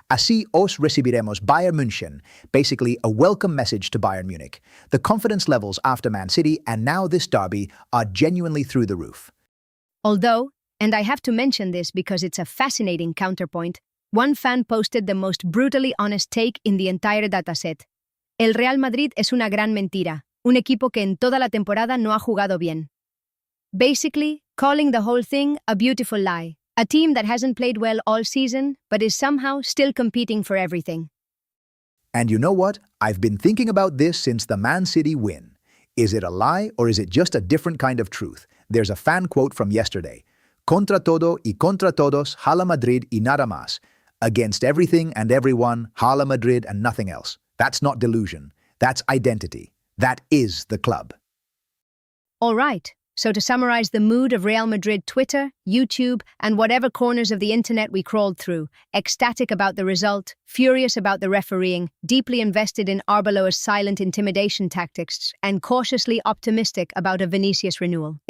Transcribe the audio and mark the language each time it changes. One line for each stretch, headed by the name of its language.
Spanish: Así os recibiremos
English: Bayern München, basically a welcome message to Bayern Munich. The confidence levels after Man City and now this derby are genuinely through the roof. Although, and I have to mention this because it's a fascinating counterpoint, one fan posted the most brutally honest take in the entire dataset.
Spanish: El Real Madrid es una gran mentira, un equipo que en toda la temporada no ha jugado bien.
English: Basically, calling the whole thing a beautiful lie. A team that hasn't played well all season, but is somehow still competing for everything. And you know what? I've been thinking about this since the Man City win. Is it a lie or is it just a different kind of truth? There's a fan quote from yesterday.
Spanish: Contra todo y contra todos, Hala Madrid y nada más.
English: Against everything and everyone, Hala Madrid and nothing else. That's not delusion. That's identity. That is the club. All right. So to summarize the mood of Real Madrid Twitter, YouTube, and whatever corners of the internet we crawled through, ecstatic about the result, furious about the refereeing, deeply invested in Arbeloa's silent intimidation tactics, and cautiously optimistic about a Vinicius renewal.